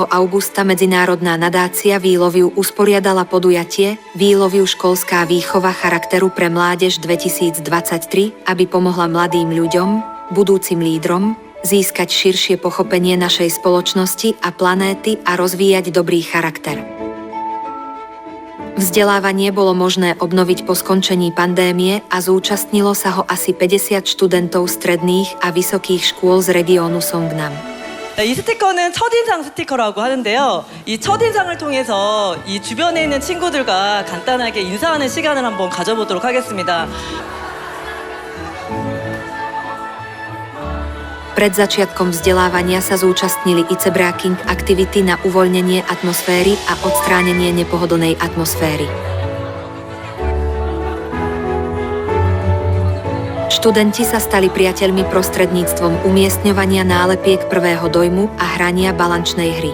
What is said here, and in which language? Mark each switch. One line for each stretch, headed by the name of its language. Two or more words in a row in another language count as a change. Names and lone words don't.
Slovak: augusta Medzinárodná nadácia Výloviu usporiadala podujatie Výloviu školská výchova charakteru pre mládež 2023, aby pomohla mladým ľuďom, budúcim lídrom, získať širšie pochopenie našej spoločnosti a planéty a rozvíjať dobrý charakter. Vzdelávanie bolo možné obnoviť po skončení pandémie a zúčastnilo sa ho asi 50 študentov stredných a vysokých škôl z regiónu Songnam.
Korean: 이 스티커는 첫인상 스티커라고 하는데요. 이 첫인상을 통해서 이 주변에 있는 친구들과 간단하게 인사하는 시간을 한번 가져보도록 하겠습니다.
Slovak: Pred začiatkom vzdelávania sa zúčastnili i cebráking aktivity na uvoľnenie atmosféry a odstránenie nepohodlnej atmosféry. Študenti sa stali priateľmi prostredníctvom umiestňovania nálepiek prvého dojmu a hrania balančnej hry.